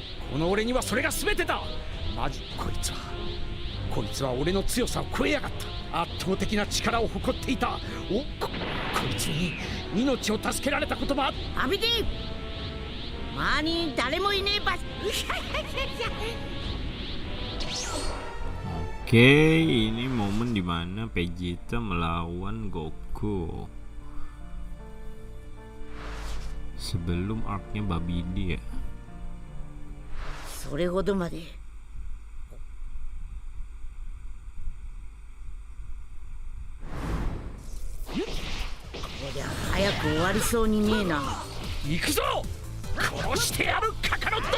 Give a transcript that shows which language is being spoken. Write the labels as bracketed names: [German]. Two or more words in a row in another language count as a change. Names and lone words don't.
[Japanese] この俺にはそれが全てだ。マジこいつは俺の強さを超えやがった。圧倒的な力を誇っていた。こいつに命を助けられたこともあっ。アビディ、 周りに誰もいねえ場所。 [Indonesian] Oke, ini momen dimana Vegeta melawan Goku sebelum arc-nya Babidi ya. [Japanese] それほどまで。こりゃ早く終わりそうにねえな。行くぞ。殺してやるカカロット。